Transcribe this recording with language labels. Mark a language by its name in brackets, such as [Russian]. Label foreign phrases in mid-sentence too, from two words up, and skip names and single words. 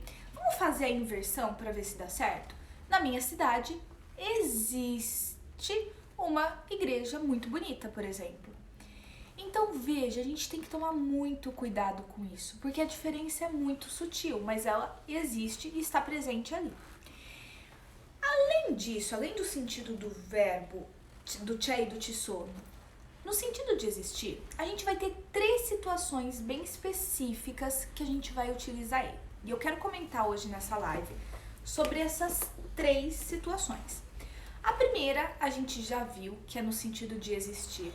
[Portuguese] Vamos fazer a inversão para ver se dá certo? Na minha cidade existe uma igreja muito bonita, por exemplo. Então veja, a gente tem que tomar muito cuidado com isso, porque a diferença é muito sutil, mas ela existe e está presente ali. Além disso, além do sentido do verbo, do c'è e do [Italian] ci sono, [Portuguese] no sentido de existir, a gente vai ter 3 situações bem específicas que a gente vai utilizar ele. E eu quero comentar hoje nessa live sobre essas 3 situações. A primeira, a gente já viu que é no sentido de existir.